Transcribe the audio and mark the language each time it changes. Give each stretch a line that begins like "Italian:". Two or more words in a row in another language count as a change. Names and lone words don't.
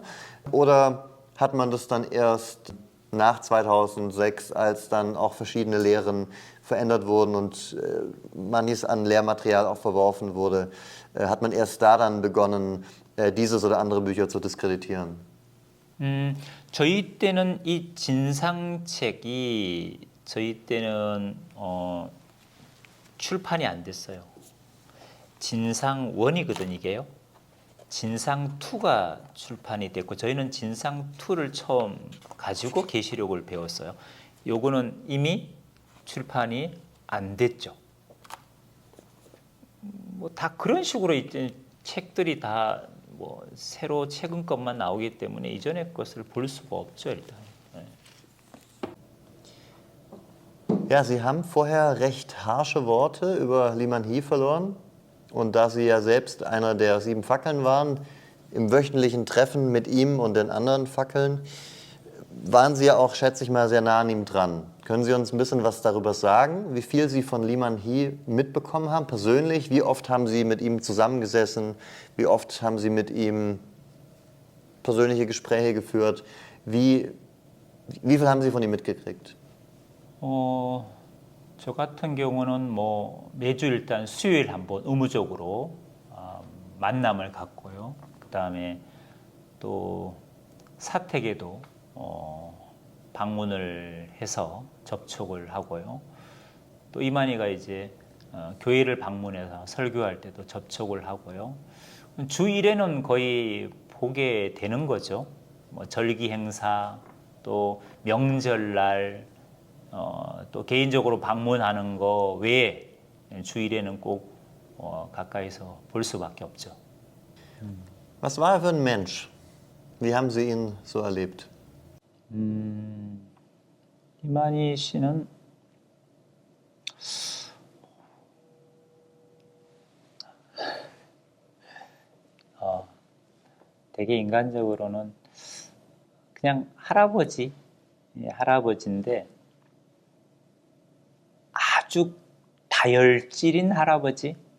German: Oder hat man das dann erst nach 2006, als dann auch verschiedene Lehren verändert wurden und manches an Lehrmaterial auch verworfen wurde, hat man erst da dann begonnen, dieses oder andere Bücher zu diskreditieren?
Korean: 저희 때는 이 진상책이 저희 때는 출판이 안 됐어요. 진상 1이거든 이게요. 진상 2가 출판이 됐고 저희는 진상 2를 처음 가지고 계시록을 배웠어요. 요거는 이미 출판이 안 됐죠. 뭐 다 그런 식으로 이제 책들이 다 뭐 새로 최근 것만 나오기 때문에 이전의 것을 볼 수가 없죠 일단.
German: Ja, Sie haben vorher recht harsche Worte über Liman Hee verloren. Und da Sie ja selbst einer der 7 Fackeln waren, im wöchentlichen Treffen mit ihm und den anderen Fackeln, waren Sie ja auch, schätze ich mal, sehr nah an ihm dran. Können Sie uns ein bisschen was darüber sagen, wie viel Sie von Liman Hee mitbekommen haben, persönlich? Wie oft haben Sie mit ihm zusammengesessen? Wie oft haben Sie mit ihm persönliche Gespräche geführt? Wie viel haben Sie von ihm mitgekriegt?
Korean: 저 같은 경우는 뭐 매주 일단 수요일 한번 의무적으로 만남을 갖고요. 그 다음에 또 사택에도 방문을 해서 접촉을 하고요. 또 이만희가 이제 교회를 방문해서 설교할 때도 접촉을 하고요. 주 1회는 거의 보게 되는 거죠. 뭐 절기 행사, 또 명절날, 또 개인적으로 방문하는 거 외에 주 1회는 꼭 가까이서 볼 수밖에 없죠.
German: Was war er für ein Mensch? Wie haben Sie ihn so erlebt?
Korean: 이만희 씨는 되게 인간적으로는 그냥 할아버지, 할아버지인데 아주 다혈질인 할아버지,